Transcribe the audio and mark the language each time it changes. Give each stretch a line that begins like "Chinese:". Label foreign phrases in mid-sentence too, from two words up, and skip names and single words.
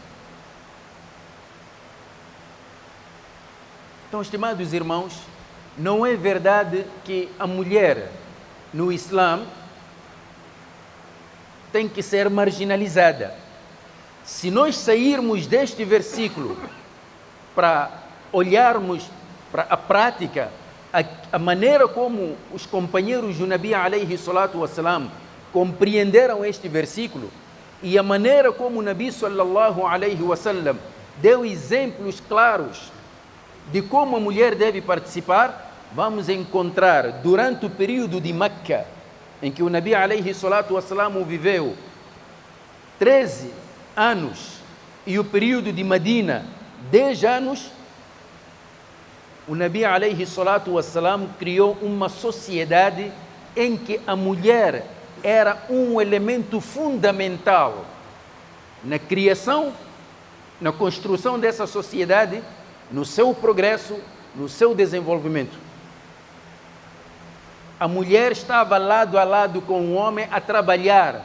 Portuguese: Então, estimados irmãos, não é verdade que a mulher no Islã tem que ser marginalizada. Se nós sairmos deste versículo para olharmos para a prática, a maneira como os companheiros do
Arabic: النبي عليه الصلاة والسلام
Portuguese: compreenderam este versículo e a maneira como o
Arabic: النبي صلى الله عليه وسلم
Portuguese: deu exemplos claros de como a mulher deve participar, vamos encontrar durante o período de Meca, em que o
Arabic: النبي عليه الصلاة والسلام
Portuguese: viveu 13 anos, e o período de Medina 10 anos, o
Arabic: النبي عليه الصلاة والسلام
Portuguese: criou uma sociedade em que a mulher era um elemento fundamental na criação, na construção dessa sociedade, no seu progresso, no seu desenvolvimento. A mulher estava lado a lado com o homem a trabalhar.